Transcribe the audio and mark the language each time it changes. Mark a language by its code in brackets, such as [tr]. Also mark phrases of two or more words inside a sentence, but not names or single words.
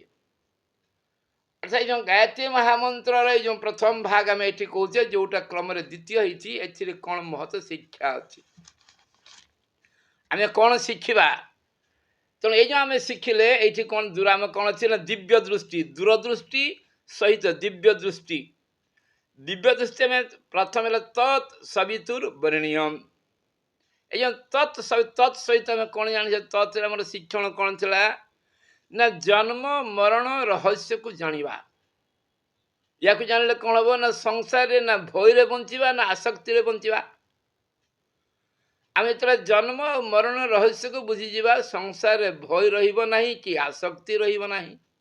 [or] ଅର୍ଥାତ୍ ଯେଉଁ ଗାୟତ୍ରୀ ମହାମନ୍ତ୍ରର ଏଇ ଯେଉଁ ପ୍ରଥମ ଭାଗ ଆମେ ଏଠି କହୁଛେ, ଯେଉଁଟା କ୍ରମରେ ଦ୍ୱିତୀୟ ହେଇଛି, ଏଥିରେ କ'ଣ ମହତ ଶିକ୍ଷା ଅଛି, ଆମେ କ'ଣ ଶିଖିବା? ତେଣୁ ଏଇ ଯେଉଁ ଆମେ ଶିଖିଲେ ଏଇଠି କ'ଣ ଆମେ କ'ଣ ଅଛି ନା ଦିବ୍ୟ ଦୃଷ୍ଟି, ଦୂରଦୃଷ୍ଟି ସହିତ ଦିବ୍ୟ ଦୃଷ୍ଟି। ଦିବ୍ୟ ଦୃଷ୍ଟି ଆମେ ପ୍ରଥମେ ହେଲେ [sa] ତତ୍ ସବିତୁର୍ ବରେଣ୍ୟମ୍। [or] ଏଇ ଯେ ତତ୍ ସହିତ ଆମେ କ'ଣ ଜାଣିଛେ? ତତ୍ରେ ଆମର ଶିକ୍ଷଣ କ'ଣ ଥିଲା ନା ଜନ୍ମ ମରଣ ରହସ୍ୟକୁ ଜାଣିବା। ୟାକୁ ଜାଣିଲେ କ'ଣ ହେବ ନା ସଂସାରରେ ନା ଭୟରେ ବଞ୍ଚିବା ନା ଆସକ୍ତିରେ ବଞ୍ଚିବା। ଆମେ ଯେତେବେଳେ ଜନ୍ମ ଆଉ ମରଣ ରହସ୍ୟକୁ ବୁଝିଯିବା, ସଂସାରରେ ଭୟ ରହିବ ନାହିଁ କି ଆସକ୍ତି ରହିବ ନାହିଁ।